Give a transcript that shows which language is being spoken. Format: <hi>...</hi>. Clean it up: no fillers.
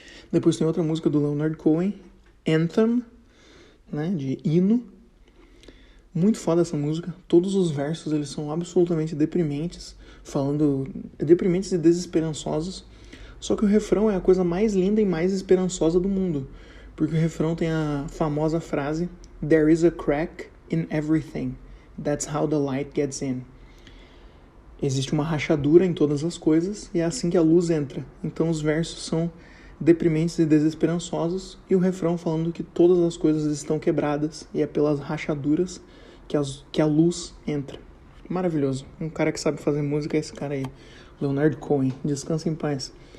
<pt>Depois tem outra música do Leonard Cohen, Anthem, né, de hino. Muito foda essa música. Todos os versos, eles são absolutamente deprimentes, deprimentes e desesperançosos. Só que o refrão é a coisa mais linda e mais esperançosa do mundo. Porque o refrão tem a famosa frase</pt> <en>There is a crack in everything. That's how the light gets in.</en> <pt>existe uma rachadura em todas as coisas e é assim que a luz entra. Então os versos são deprimentes e desesperançosos e o refrão falando que todas as coisas estão quebradas e é pelas rachaduras que a luz entra. Maravilhoso. Um cara que sabe fazer música é esse cara aí, Leonard Cohen. Descansa em paz.</pt>